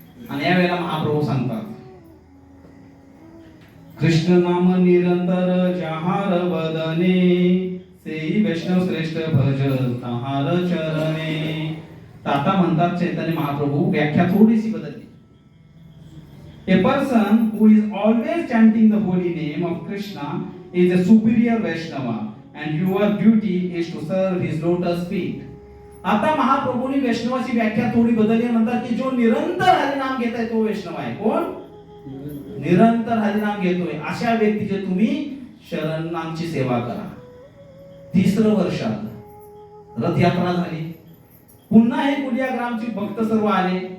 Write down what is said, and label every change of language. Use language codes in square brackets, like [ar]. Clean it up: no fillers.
[mr] आणि यावेळेला महाप्रभू सांगतात, [bn] कृष्ण नाम निरंतर जहार बदने, सेई वैष्णव श्रेष्ठ भज तहार चरणे. [mr] आता म्हणतात चैतन्य महाप्रभू, व्याख्या थोडीशी बदलली. [en] A person who is always chanting the holy name of Krishna is a superior Vaishnava and your duty is to serve his lotus feet. [mr] आता महाप्रभूंनी वैष्णवाची व्याख्या थोडी बदलली. म्हणतात की जो निरंतर हरिनाम घेत आहे तो वैष्णव आहे. कोण? निरंतर हरिनाम घेतोय अशा व्यक्तीचे तुम्ही शरणांची सेवा करा. तिसरं वर्ष आलं, रथयात्रा झाली. पुन्हा हे कुलियाग्रामचे भक्त सर्व आले.